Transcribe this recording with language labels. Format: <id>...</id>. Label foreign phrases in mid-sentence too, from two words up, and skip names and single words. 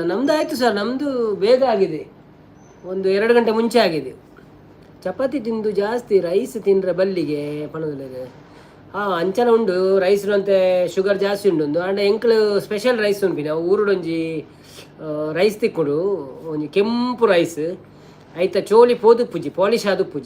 <kn>ನಮ್ಮದು ಆಯಿತು ಸರ್, ನಮ್ಮದು ಬೇಗ ಆಗಿದೆ, ಒಂದು 2 ಗಂಟೆ ಮುಂಚೆ ಆಗಿದೆ.</kn> <tcy>ಚಪಾತಿ ತಿಂದು ಜಾಸ್ತಿ ರೈಸ್ ತಿಂದರೆ ಬಲ್ಲಿಗೆ ಪಣದಲ್ಲಿ ಅಂಚನ ಉಂಡು ರೈಸ್ ಅಂತೆ ಶುಗರ್ ಜಾಸ್ತಿ ಉಂಡು ಆಂಡ ಎಂಕ್ಲು</tcy> <en>special rice</en> <tcy>ಉಂಪಿನ ಊರುಡೊಂಜಿ ರೈಸ್ ತಿಕ್ಕೊಂಡು ಒಂಜಿ ಕೆಂಪು ರೈಸ್ ಐತ ಚೋಲಿ ಪೋದುಪ್ಪುಜಿ ಪಾಲಿಶ್ ಆದುಪ್ಪುಜಿ.</tcy>